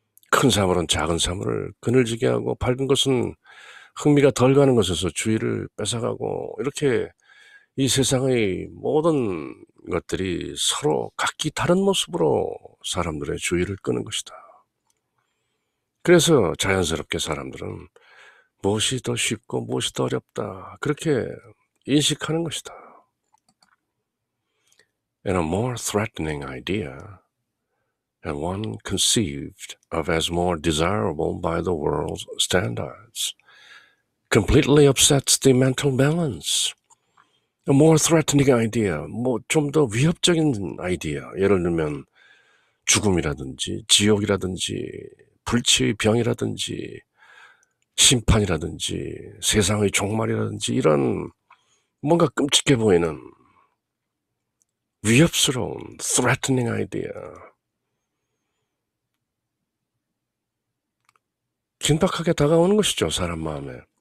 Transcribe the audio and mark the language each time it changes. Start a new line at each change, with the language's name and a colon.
Korean: 큰 사물은 작은 사물을 그늘지게 하고 밝은 것은 흥미가 덜 가는 것에서 주의를 뺏어가고, 이렇게 이 세상의 모든 것들이 서로 각기 다른 모습으로 사람들의 주의를 끄는 것이다. 그래서 자연스럽게 사람들은 무엇이 더 쉽고 무엇이 더 어렵다, 그렇게 인식하는 것이다.
English: And a more threatening idea, and one conceived of as more desirable by the world's standards, completely upsets the mental balance. A more threatening idea,
Korean: 좀 더 위협적인 아이디어, 예를 들면 죽음이라든지 지옥이라든지 불치의 병이라든지 심판이라든지 세상의 종말이라든지 이런 뭔가 끔찍해 보이는 위협스러운
English: threatening idea,
Korean: 긴박하게 다가오는 것이죠, 사람 마음에.